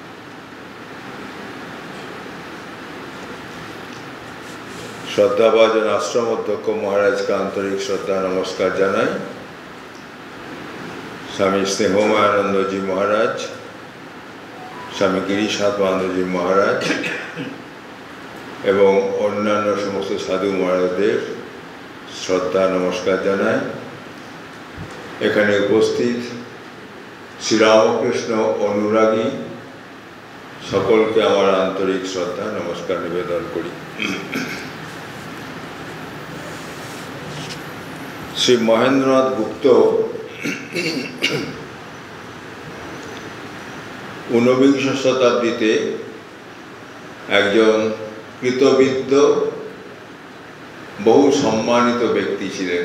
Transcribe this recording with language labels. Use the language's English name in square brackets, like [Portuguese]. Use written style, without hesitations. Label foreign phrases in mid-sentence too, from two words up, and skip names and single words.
[Bangla] শ্রদ্ধাভাজন আশ্রম অধ্যক্ষ মহারাজ কা আন্তরিক শ্রদ্ধা নমস্কার জানাই। স্বামী স্নেহমানন্দ জী মহারাজ, স্বামী গিরীশাত্মানন্দ জী মহারাজ এবং অন্যান্য সমস্ত সাধু মহারাজদের শ্রদ্ধা নমস্কার জানাই। এখানে উপস্থিত শ্রীরামকৃষ্ণ অনুরাগী সকলকে আমার আন্তরিক শ্রদ্ধা নমস্কার নিবেদন করি। श्री महेंद्रनाथ गुप्त 19 শতাব্দীতে একজন কৃতবিদ্য বহু সম্মানিত ব্যক্তি ছিলেন।